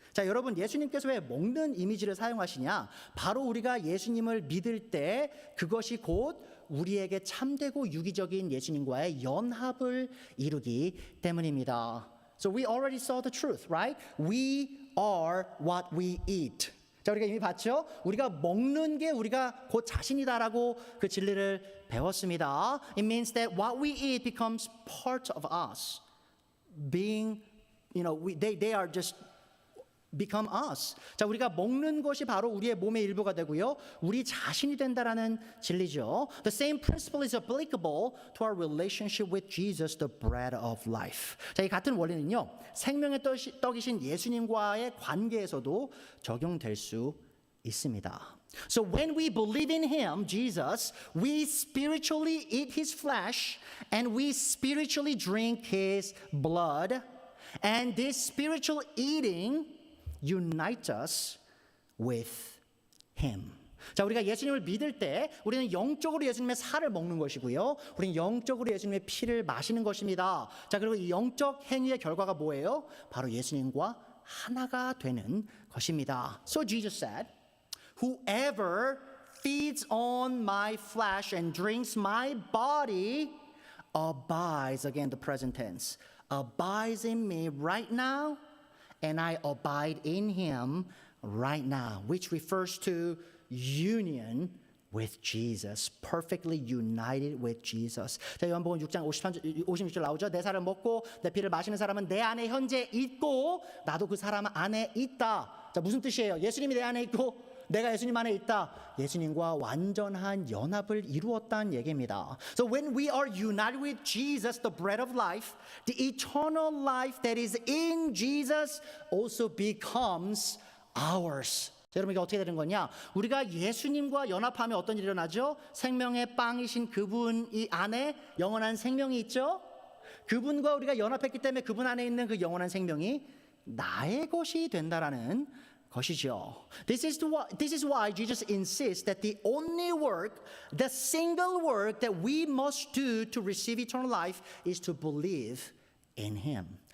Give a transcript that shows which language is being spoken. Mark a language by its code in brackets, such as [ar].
[ko] 자, 여러분, 예수님께서 왜 먹는 이미지를 사용하시냐? 바로 우리가 예수님을 믿을 때 그것이 곧 우리에게 참되고 유기적인 예수님과의 연합을 이루기 때문입니다. [en] So we already saw the truth, right? We are what we eat. [ko] 자, 우리가 이미 봤죠? 우리가 먹는 게 우리가 곧 자신이다라고 그 진리를 배웠습니다. [en] It means that what we eat becomes part of us. Being, they are just become us. [ko] 자, 우리가 먹는 것이 바로 우리의 몸의 일부가 되고요. 우리 자신이 된다라는 진리죠. [en] The same principle is applicable to our relationship with Jesus, the bread of life. [ko] 자, 이 같은 원리는요. 생명의 떡이신 예수님과의 관계에서도 적용될 수 있습니다. [en] So when we believe in Him, Jesus, we spiritually eat His flesh and we spiritually drink His blood. And this spiritual eating unite us with Him. [ko] 자, 우리가 예수님을 믿을 때 우리는 영적으로 예수님의 살을 먹는 것이고요. 우리는 영적으로 예수님의 피를 마시는 것입니다. 자, 그리고 이 영적 행위의 결과가 뭐예요? 바로 예수님과 하나가 되는 것입니다. [en] So Jesus said, "Whoever feeds on my flesh and drinks my body abides," again the present tense, "abides in me right now, and I abide in Him right now," which refers to union with Jesus, perfectly united with Jesus. [ko] 자, 요한복음 6장 56절 나오죠. 내 살을 먹고 내 피를 마시는 사람은 내 안에 현재 있고 나도 그 사람 안에 있다. 자, 무슨 뜻이에요? 예수님이 내 안에 있고 내가 예수님 안에 있다. 예수님과 완전한 연합을 이루었다는 얘기입니다. [en] So when we are united with Jesus, the bread of life, the eternal life that is in Jesus also becomes ours. [ko] 자, 여러분, 이게 어떻게 되는 거냐? 우리가 예수님과 연합하면 어떤 일이 일어나죠? 생명의 빵이신 그분 이 안에 영원한 생명이 있죠? 그분과 우리가 연합했기 때문에 그분 안에 있는 그 영원한 생명이 나의 것이 된다라는 것이죠. [en] This is why Jesus insists that the only work, the single work that we must do to receive eternal life is to believe in Him.